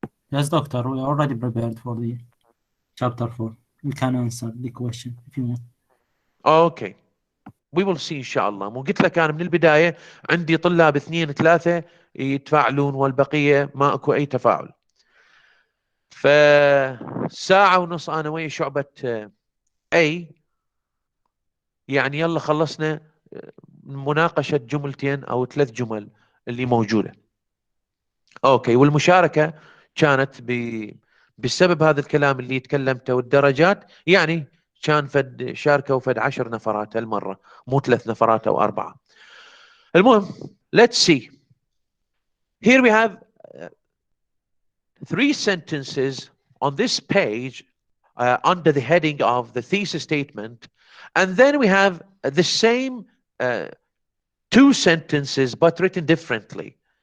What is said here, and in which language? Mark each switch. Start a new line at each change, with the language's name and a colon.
English: Yes, doctor, we are already prepared for the chapter 4. We can answer the question if you want. Okay. We will see
Arabic: إن شاء الله. مو قلت لك أنا من البداية عندي طلاب 2 3 يتفاعلون والبقية ما أكو أي تفاعل. فساعة ونص أنا ويا شعبة A، يعني يلا خلصنا مناقشة جملتين أو 3 جمل اللي موجودة. أوكي. والمشاركة كانت بسبب هذا الكلام اللي تكلمته والدرجات، يعني كان شاركوا 10 نفرات هالمرة، مو 3 نفرات أو 4. المهم
English: let's see. Here we have 3 sentences on this page under the heading of the thesis statement, and then we have the same 2 sentences but written differently.